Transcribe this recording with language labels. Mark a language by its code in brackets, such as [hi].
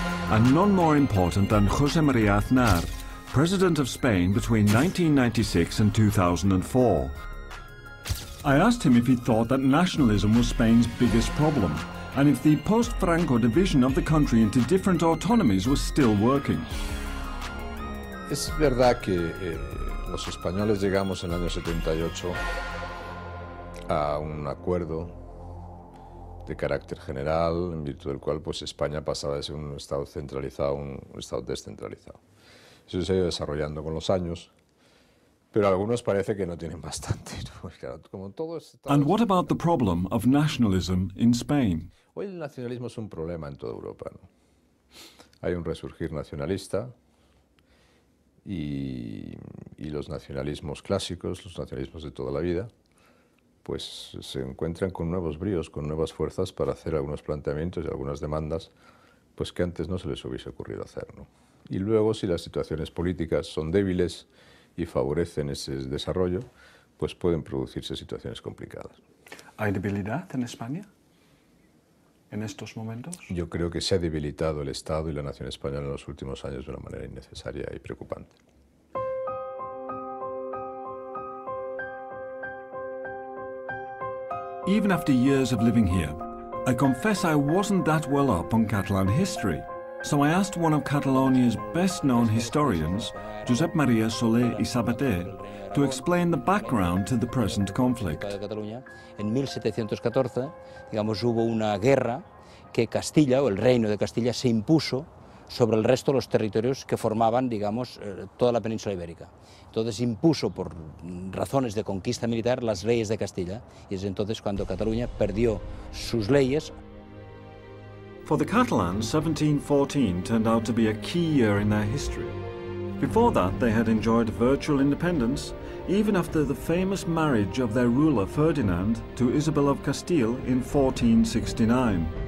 [en] And none more important than José María Aznar, President of Spain between 1996 and 2004. I asked him if he thought that nationalism was Spain's biggest problem, and if the post-Franco division of the country into different autonomies was still working. [es] Es verdad que los españoles llegamos en el año 78 a un acuerdo de carácter general, en virtud del cual pues, España pasaba de ser un Estado centralizado a un Estado descentralizado. Eso se ha ido desarrollando con los años, pero a algunos parece que no tienen bastante. Claro, como todo [en] And what about the problem of nationalism in Spain? [es] Hoy el nacionalismo es un problema en toda Europa, ¿no? Hay un resurgir nacionalista, y los nacionalismos clásicos, los nacionalismos de toda la vida, pues se encuentran con nuevos bríos, con nuevas fuerzas para hacer algunos planteamientos y algunas demandas pues que antes no se les hubiese ocurrido hacer, ¿no? Y luego, si las situaciones políticas son débiles y favorecen ese desarrollo, pues pueden producirse situaciones complicadas. ¿Hay debilidad en España en estos momentos? Yo creo que se ha debilitado el Estado y la nación española en los últimos años de una manera innecesaria y preocupante. [en] Even after years of living here, I confess I wasn't that well up on Catalan history. So I asked one of Catalonia's best-known historians, Josep María Soler y Sabater, to explain the background to the present conflict. [es] En 1714, digamos, hubo una guerra que Castilla, o el reino de Castilla, se impuso sobre el resto de los territorios que formaban, digamos, toda la península ibérica. Entonces impuso, por razones de conquista militar, las leyes de Castilla, y es entonces cuando Cataluña perdió sus leyes. [en] For the Catalans, 1714 turned out to be a key year in their history. Before that, they had enjoyed virtual independence, even after the famous marriage of their ruler Ferdinand to Isabel of Castile in 1469.